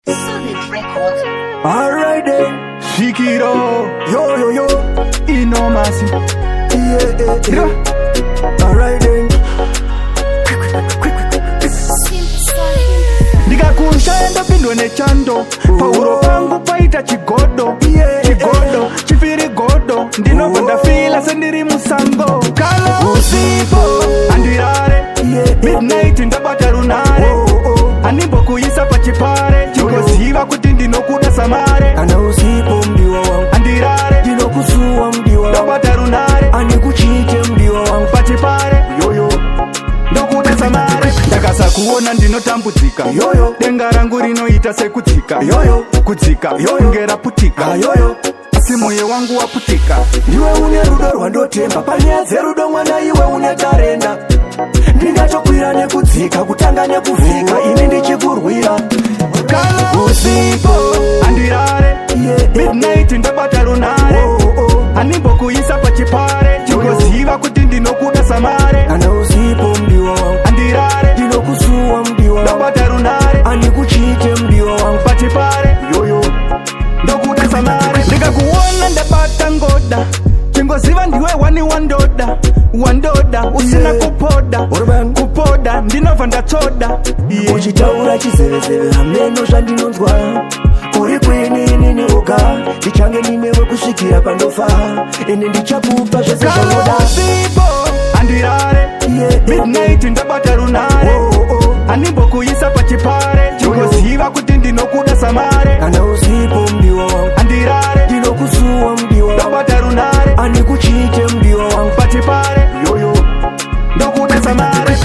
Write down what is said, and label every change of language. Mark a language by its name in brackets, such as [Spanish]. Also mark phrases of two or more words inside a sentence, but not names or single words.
[English] Solid Records. All right then. Shikiro. Yo, yo, yo. Inomasi. Yeah, yeah, yeah. Ra. All right then. Simple Solid. [Shona] Ndikakusha enda pindwe nechando. Oh. Pauro pangu paita chigodo. Yeah, Chigodo. yeah. Chifiri godo. Ndinobva Oh. ndafila sendiri musango. Kana Usipo. andirare. Yeah, yeah. Midnight ndabata runare. Oh, oh. Animbo kuisa pachipare. Yo, yo. Chingoziva kuti ndinokuda samare. Kana usipo mdiwa wangu. Andirare. Ndinokusuwa mdiwa wangu. Ndabata runare. Andikuchite mdiwa wangu. Pachipare. Yo, yo. Ndokuda samare. Ndakasakuona ndinotambudzika. Yo, yo. Denga rangu rinoita sekudzika. Yo, yo. Kudzika. Yo, yo. Kunge raputika. Ah, yo, yo. Asi mwoyo wangu waputika. Ndiwe une rudo rwandotemba. Panyaya dzerudo mwana iwe une tarenda. Ndingatokwira nekudzika, kutanga nekuvhika, Oh. ini ndichikurwira. Kana Usipo. andirare. Yeah, yeah. Midnight ndabata runare. Oh, oh. Animbo kuisa pachipare. Yo, yo. Chingoziva kuti ndinokuda samare. Kana usipo mdiwa wangu. Andirare. Ndinokusuwa mdiwa wangu. Ndabata runare. Andikuchite mdiwa wangu. Pachipare. Yo, yo. Ndokuda samare. Ndikakuona ndabata ngoda. Chingoziva ndiwe wani wandoda. Wandoda. Usina Yeah. kupoda. Urban. Kupoda. Ndinobva ndatsoda. Yeah. Uchitaura chizevezeve, hameno zvandinonzwa. Uri kwini inini oga. Ndichange ndinewe kusvikira pandofa. Ine ndichakupa zvese Kana zvaunoda. usipo. Andirare. Yeah, yeah. Midnight ndabata runare. Oh, oh. Animbo kuisa pachipare. Yo, yo. Chingoziva kuti ndinokuda samare. Kana usipo mdiwa wangu. Andirare. Ndinokusuwa mdiwa wangu. Ndabata runare. Andikuchite mdiwa wangu. Pachipare. Yo, yo. Ndokuda samare.